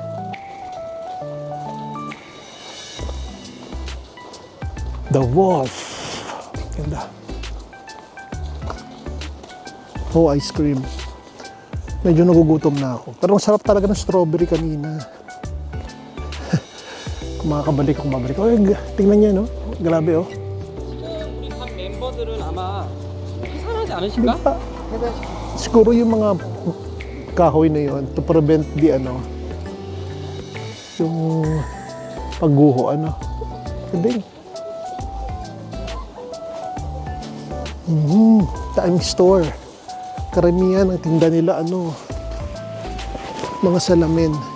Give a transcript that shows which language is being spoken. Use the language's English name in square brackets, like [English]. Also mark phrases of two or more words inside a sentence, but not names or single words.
[English] The Wolf. [Filipino] Ganda. Oh, ice cream. Medyo nagugutom na ako. Pero ang sarap talaga ng strawberry kanina. Kung makakabalik akong babalik. Oh, tingnan niya, no? Grabe, oh. [Korean] 우리 반 멤버들은 아마 계산하지 않으실까? [Filipino] Diba? Siguro yung mga kahoy na yun [English] to prevent the [Filipino] yung pagguho, Kading. [English] Time store. [Filipino] Karamihan ang tinda nila mga salamin.